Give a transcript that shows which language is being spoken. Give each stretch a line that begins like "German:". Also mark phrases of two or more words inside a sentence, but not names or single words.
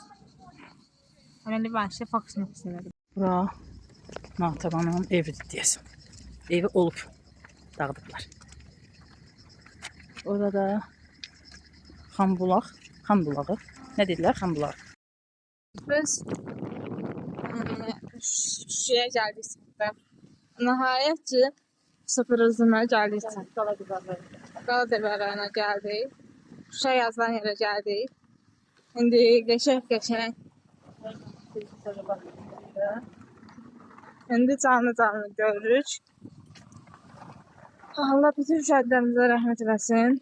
Azerbaijani: Əməli vəhşi Fox Mox elədi. Bura Natəvanın evidir deyəsən. Evi olub. Dağıdıblar. Orada da Xan bulağı. Nə dedilər? Xan bulağı.
Turkish: Biz şeye geldik. Nihayet ki sıfır hızına geldik.
Azerbaijani: Qaladəvərlərinə gəldik. Şuşa yazılan yerə gəldik. İndi qəşəng. İndi canlı görürük. Allah bütün şəhidlərimizə rəhmət eləsin.